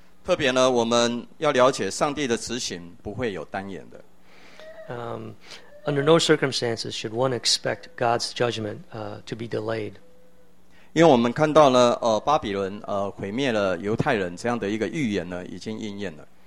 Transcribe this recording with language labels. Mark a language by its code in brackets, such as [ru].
[zh] 特别呢，我们要了解上帝的执行不会有单言的。 [en] Under no circumstances should one expect God's judgment to be delayed. [zh] 因为我们看到呢，巴比伦毁灭了犹太人这样的一个预言呢，已经应验了。